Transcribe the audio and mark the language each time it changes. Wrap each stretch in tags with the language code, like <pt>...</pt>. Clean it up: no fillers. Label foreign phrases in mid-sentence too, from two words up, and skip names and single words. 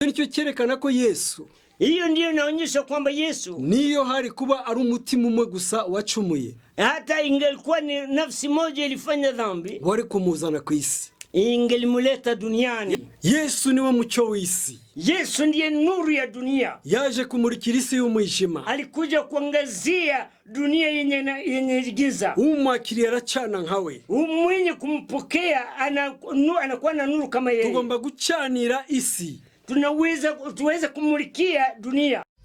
<rw>Nicyo cyerekana ko Yesu,</rw> <sw>hiyo ndio inaonyesha kwamba Yesu</sw> <rw>niyo hari kuba ari umutima umwe gusa wacumuye,</rw> <sw>hata ingelikuwa ni nafsi moja ilifanya dhambi,</sw> <rw>wari kumuzana ku isi,</rw> <sw>ingelimuleta duniani.</sw> <rw>Yesu niwe mucyo w'isi.</rw> <sw>Yesu ndiye nuru ya dunia.</sw> <rw>Yaje kumurikira isi y'umwijima.</rw> <sw>Alikuja kuangazia dunia yenye giza.</sw> <rw>Umwakiriye aracana nkawe.</rw> <sw>Mwenye kumpokea anakuwa na nuru kama yeye.</sw> <rw>Tugomba gucanira isi.</rw> <sw>Tuweza kumulikia dunia.</sw>